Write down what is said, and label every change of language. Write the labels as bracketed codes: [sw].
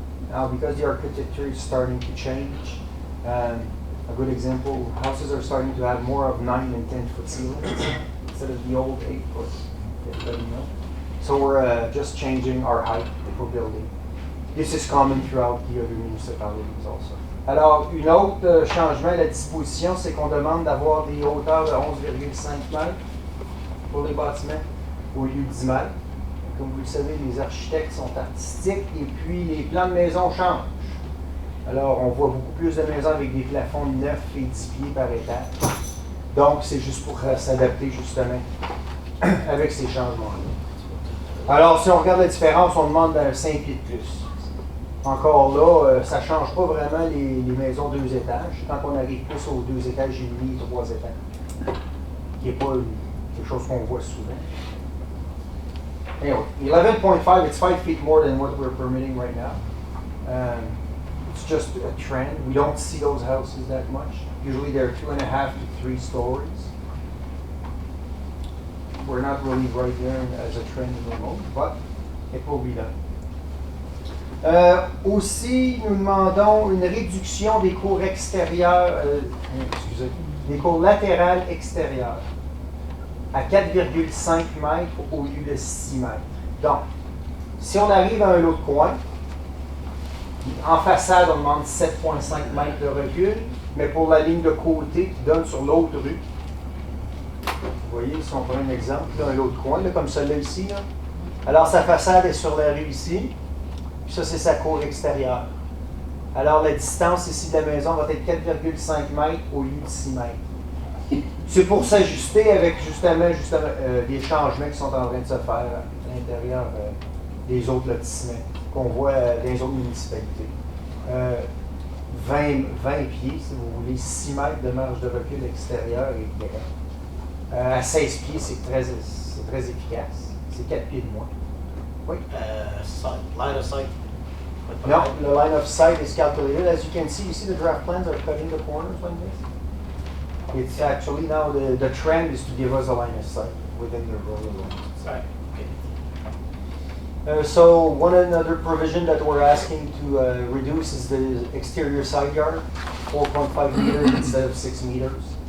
[en] Now, because the architecture is starting to change, a good example, houses are starting to have more of 9 and 10 foot ceilings instead of the old 8 foot. Everybody know. So we're just changing our height for building. This is common throughout the other municipalities also. [fr] Alors, une autre changement à la disposition, c'est qu'on demande d'avoir des hauteurs de 11,5 mètres pour les bâtiments au lieu de 10 mètres. Comme vous le savez, les architectes sont artistiques et puis les plans de maison changent. Alors, on voit beaucoup plus de maisons avec des plafonds de 9 et 10 pieds par étage. Donc, c'est juste pour s'adapter justement avec ces changements-là. Alors, si on regarde la différence, on demande 5 pieds de plus. Encore là, ça ne change pas vraiment les maisons 2 étages. Quand on arrive plus aux 2 étages et demi, 3 étages. Qui n'est pas quelque chose qu'on voit souvent. Anyway, 11.5, it's 5 feet more than what we're permitting right now. It's just a trend. We don't see those houses that much. Usually they're 2.5 to 3 stories. We're not really right there as a trend in the moment, but it will be done. Aussi, nous demandons une réduction des cours extérieures, des cours latérales extérieures à 4,5 mètres au lieu de 6 mètres. Donc, si on arrive à un autre coin, en façade, on demande 7,5 mètres de recul, mais pour la ligne de côté qui donne sur l'autre rue, vous voyez, si on prend un exemple, là, un autre coin, là, comme celui-là ici, là. Alors sa façade est sur la rue ici, puis ça c'est sa cour extérieure. Alors, la distance ici de la maison va être 4,5 mètres au lieu de 6 mètres. C'est pour s'ajuster avec justement des changements qui sont en train de se faire à l'intérieur des autres lotissements qu'on voit dans les autres municipalités. 20 pieds, si vous voulez, 6 mètres de marge de recul extérieur et éclairant. À 16 pieds, c'est très efficace. C'est 4 pieds de moins. Oui? [en] Line of sight. No, the line of sight is calculated. As you can see, the draft plans are cutting the corners like this. It's actually now the trend is to give us a line of sight within the road lines. Right. Okay. So one another provision that we're asking to reduce is the exterior side yard, 4.5 meters instead of 6 meters.